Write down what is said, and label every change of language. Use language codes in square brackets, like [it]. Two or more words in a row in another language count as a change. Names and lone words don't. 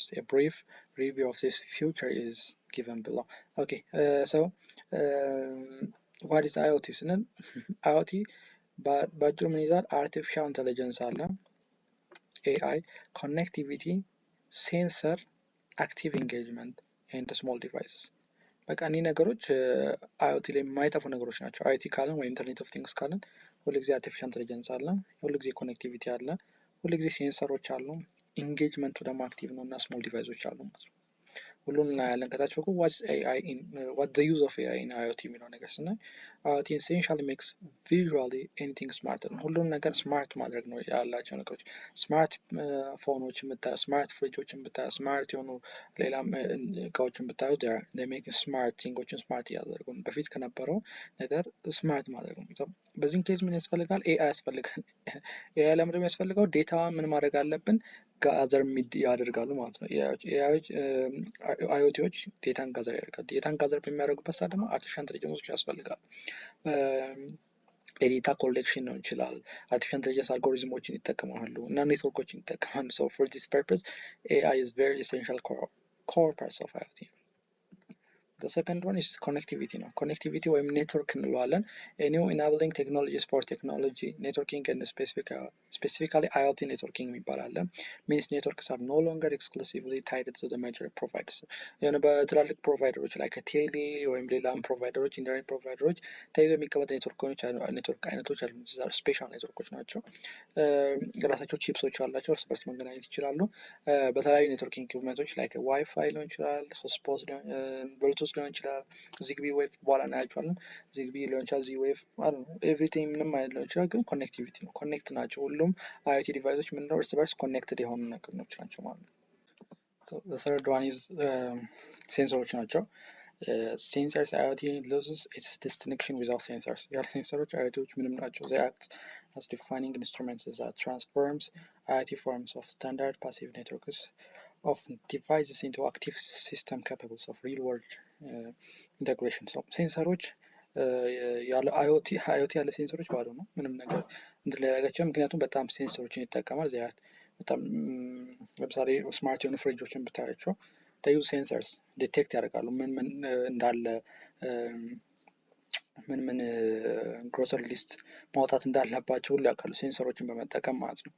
[en] A brief review of this feature is given below. Okay, what is IoT? IoT, but Germany is artificial intelligence, AI, connectivity, sensor, active engagement and small devices. [am] በቃ እነዚህ ነገሮች አይኦቲ ላይ የማይጠፉ ነገሮች ናቸው። አይኦቲ ካለን ወይ [en] internet of things [am] ካለን ሁልጊዜ [en] artificial intelligence [am] አለ፣ ሁልጊዜ ኮኔክቲቪቲ አለ፣ ሁልጊዜ ሴንሰሮች አሉ፣ ኢንጌጅመንቱ ደግሞ አክቲቭ ነው እና [en] small devices [am] አሉ ማለት ነው። ሁሉን እናያለን። ከታች በኩል [en] what the use of AI in IoT [am] የሚለው ነገር ስናይ [en] IoT essentially makes visually anything smart [am] ነው። ሁሉን ነገር ስማርት ማድረግ ነው ያላቸው ነገሮች። [en] smart phones [am] ብታዩ፣ [en] smart fridges [am] ብታዩ፣ ስማርት የሆኑ ሌላም እቃዎችን ብታዩ [en] they make smart [am] ቲንጎችን ስማርት እያደረጉ ነው። በፊት ከነበረው ነገር ስማርት ማድረግ ነው። በዚህም ኬዝ ምን ያስፈልጋል? AI ያስፈልጋል። AI ለምንድን ነው ያስፈልገው? ዴታ ምን ማድረግ አለብን? ጋዘር ያደርጋሉ ማለት ነው። አይኦቲዎች ዴታን ጋዘር ያደርጋሉ። ዴታን ጋዘር በሚያደርጉበት ሰዓት ደግሞ [en] artificial intelligences [am] ያስፈልጋሉ። የዴታ ኮሌክሽን ነው ይችላል። [en] artificial intelligence algorithms [am] ይጠቀማሉ እና ኔትወርኮችን ይጠቀማሉ። [en] So for this purpose AI is very essential core parts of IoT. The second one is connectivity ነው። connectivity [am] ወይም ኔትወርክ እንለዋለን። [en] a new enabling technologies for technology networking and specifically IoT networking [am] የሚባል አለ። [en] means networks are no longer exclusively tied to the major providers [am] የሆነ በትላልቅ ፕሮቫይደሮች ላይ ከቴሌ ወይም ሌላም ፕሮቫይደሮች [en] internet providers [am] ተይዞ የሚቀመጡ ኔትወርክ አይነቶች አሉ። [en] special networks [am] ናቸው። የራሳቸው ቺፕሶች አላቸው። እርስ በርስ መገናኘት ይችላሉ። በተለያዩ [en] networking equipments [am] ላይ ዋይፋይ ሊሆን ይችላል፣ ሶስፖስ ብሉቱዝ ሊሆን ይችላል፣ ዚግቢ ዌቭ በኋላ እናያቸዋለን። ዚግቢ ሊሆን ይችላል፣ ዚ ዌቭ ኤቭሪቲንግ ምንም አይነት ሊሆን ይችላል። ግን ኮኔክቲቪቲ ነው። ኮኔክት ናቸው። ሁሉም [en] IoT devices [am] ምንድነው? እርስ በርስ ኮኔክትድ የሆኑ ነገሮች ናቸው ማለት ነው። [en] the third one is [am] ሴንሰሮች ናቸው። [en] sensors IoT loses its distinction without sensors. [am] ያለ ሴንሰሮች አይኦቲዎች ምንም ናቸው። [en] they act as defining instruments that transforms IoT forms of standard passive networks of devices into active system capable of real world integration. [am] So ሴንሰሮች ያለ አይኦቲ ያለ ሴንሰሮች ባዶ ነው። ምንም ነገር እንትን ላይ ያደርጋቸው፣ ምክንያቱም በጣም ሴንሰሮችን ይጠቀማል። በጣም ለምሳሌ ስማርት የሆኑ ፍሪጆችን ብታያቸው [en] they use sensors [am] ዲቴክት ያደርጋሉ ምን እንዳለ ምን [en] grocery list [am] ማውጣት እንዳለባቸው ሁሉ ያውቃሉ ሴንሰሮችን በመጠቀም ማለት ነው።